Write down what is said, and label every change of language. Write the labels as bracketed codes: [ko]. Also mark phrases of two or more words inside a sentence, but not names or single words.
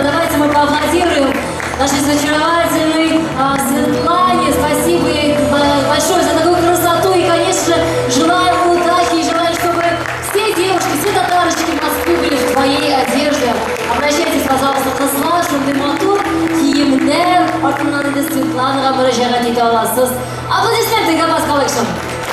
[ru] Давайте мы поаплодируем нашей очаровательной Светлане. Спасибо ей большое за такую красоту. И, конечно, желаем удачи и желаем, чтобы все девушки, все татарочки в Москве были в твоей одежде. Обращайтесь, пожалуйста, к нашему драматургу Киевнер, Артур Светлана, Рамбара Жарани Таласос. Аплодисменты, Габбас коллекшн.